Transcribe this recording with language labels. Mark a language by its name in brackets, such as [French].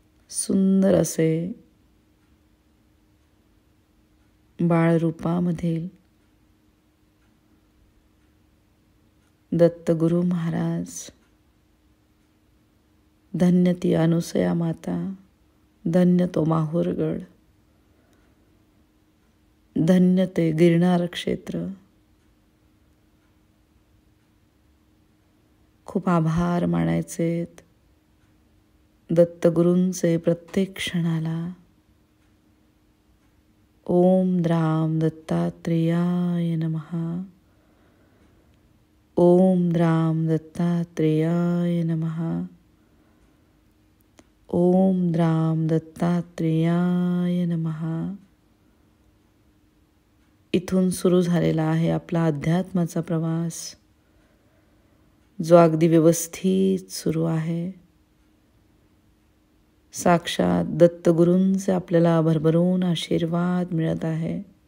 [Marathi] सुंदर असे बाळरूपामधील दत्तगुरु महाराज, धन्य ती अनुसया माता, धन्य तो माहूरगड, धन्य ते गिरनार क्षेत्र. खूप आभार मानायचेत दत्तगुरूंचे प्रत्येक क्षणाला. [Sanskrit] ओम द्राम दत्तात्रेयाय नमः. ओम द्राम दत्तात्रेयाय नमः. ओम द्राम दत्तात्रेयाय नमः. [Marathi] इथून सुरू झालेला आहे आपला अध्यात्माचा प्रवास, जो अगदी व्यवस्थित सुरू आहे. साक्षात दत्तगुरूंचे आपल्याला भरभरून आशीर्वाद मिळत आहे.